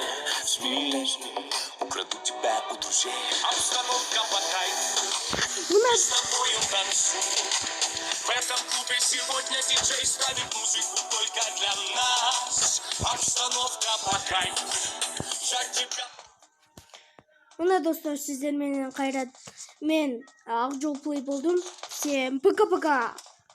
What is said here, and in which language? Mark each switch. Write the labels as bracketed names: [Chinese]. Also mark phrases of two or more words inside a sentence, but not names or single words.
[Russian] Смелей, украду тебя у друзей. Обстановка по кайфу, мы с тобою танцуем. В этом клубе сегодня диджей ставит музыку только для нас. Обстановка по кайфу, я тебя... [Kyrgyz] Мына достор, сиздер менен кайрат мен Акжол плей болдум. [Russian] Всем пока-пока.